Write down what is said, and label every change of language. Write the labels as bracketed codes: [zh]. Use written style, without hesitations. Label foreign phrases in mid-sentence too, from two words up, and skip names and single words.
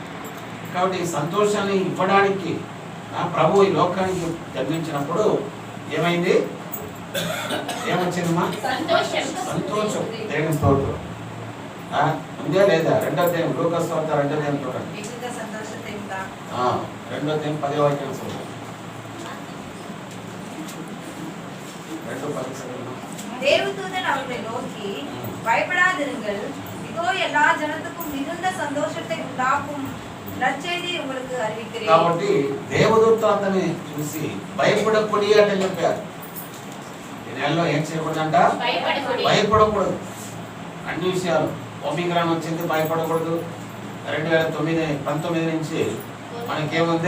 [te] కాబట్టి ఈ సంతోషాన్ని ఇవ్వడానికి ప్రభు ఈ లోకానికి జన్మించినప్పుడు ఏమైంది? ఏమొచ్చిందమ్మా? సంతోషం. దేవుని స్తోత్రం. ఉందే లేదా? 2వ అధ్యాయం లూకాసు వార్త 2వ అధ్యాయం చూడండి. 2వ అధ్యాయం 10వ వాక్యం చూడండి. 2:10. [ta] தேவதூதன் அவர்களை நோக்கி பயப்படாதிருங்கள், இதோ எல்லா ஜனத்துக்கும் மிகுந்த சந்தோஷத்தை உண்டாக்கும் నచ్చేది உங்களுக்கு அறிவிக்கிறேன். [te] కాబట్టి దేవదూత అతన్ని చూసి భయపడకుడి అని చెప్పారు. ఈ నెలలో ఏం చేయకూడదంట? భయపడకూడదు. అన్ని విషయాలు ఒమిక్రాన్ వచ్చింది, భయపడకూడదు. 2019 నుంచి మనకేముంది?